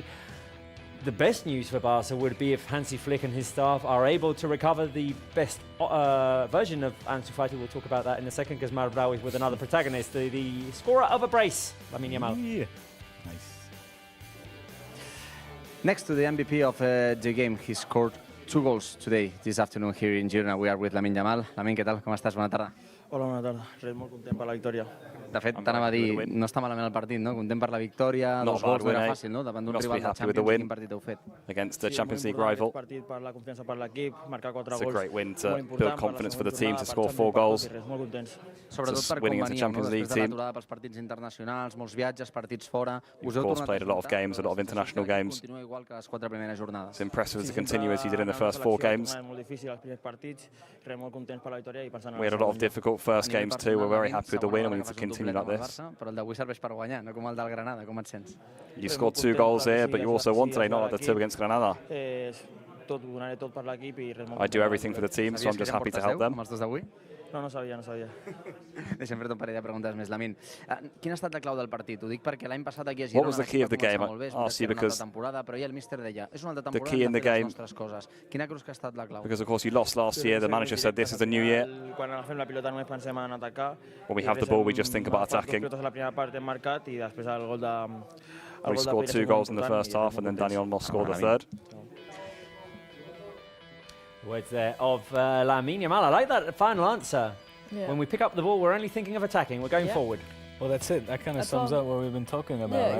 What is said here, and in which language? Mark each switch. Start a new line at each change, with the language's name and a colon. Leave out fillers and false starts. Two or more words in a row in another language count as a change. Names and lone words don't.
English: The best news for Barca would be if Hansi Flick and his staff are able to recover the best version of Ansu Fati. We'll talk about that in a second, because Marbrau is with another protagonist, the scorer of a brace, Lamine Yamal. Yeah. Nice. Next to the MVP of the game, he scored 2 goals today, this afternoon here in Girona. We are with Lamine Yamal.
Spanish: Lamine, ¿qué tal? ¿Cómo estás? Buena tarde. Hola, buena tarde.
Catalan: Molt content per la victòria. De fet, t'anava a dir, no està malament el partit, no? Content per la victòria, 2 gols, no era fàcil, no? Davant d'un rival de Champions, quin partit heu fet?
English: Against the Champions League rival.
Catalan: Partit per la confiança per l'equip, marcar 4
English: It's a
Catalan: gols.
English: great win to build confidence for the team to score 4 goals.
Catalan: Molt contents. Sobretot per com veníem, no? Després de l'aturada pels partits internacionals, molts viatges, partits fora. Us heu tornat
English: played a lot of games, a lot of international games.
Catalan: Continua igual que les 4 primeres jornades.
English: It's impressive to continue as he did in the first 4 games.
Catalan: Molt difícil els primers partits, molt contents per la victòria i pensant en
English: We had a lot of difficult first games too. We're very happy with the win and we need to continue like this.
Catalan: Però el d'avui serveix per guanyar, no com el del Granada, com et sents?
English: You scored 2 goals here, but you also won today, not like the 2 against Granada.
Catalan: Donaré tot per l'equip i res molt.
English: I do everything for the team, so I'm just happy to help them.
Catalan: Amb els dos d'avui? No sabia. Deixa'm fer-te un parell de preguntes més, Lamin. Quin ha estat la clau del partit? Ho dic perquè l'any passat aquí a
English: What Girona was the key of the game?
Catalan: molt bé,
English: I see, because
Catalan: temporada, però el míster deia, és una altra
English: the
Catalan: temporada,
English: key in the game,
Catalan: nostres coses. Quina creus que ha estat la clau?
English: because of course you lost last year, the manager said this is a new year.
Catalan: Quan agafem la pilota només pensem en atacar.
English: When we have the ball, we just think about attacking.
Catalan: La primera part hem marcat i després el gol de...
English: We scored 2 goals in the first half and then Daniel Moss scored the third. Words there of Lamine Yamal. I like that final answer. Yeah. When we pick up the ball, we're only thinking of attacking. We're going forward. Well, that's it. That kind of sums up what we've been talking about, right?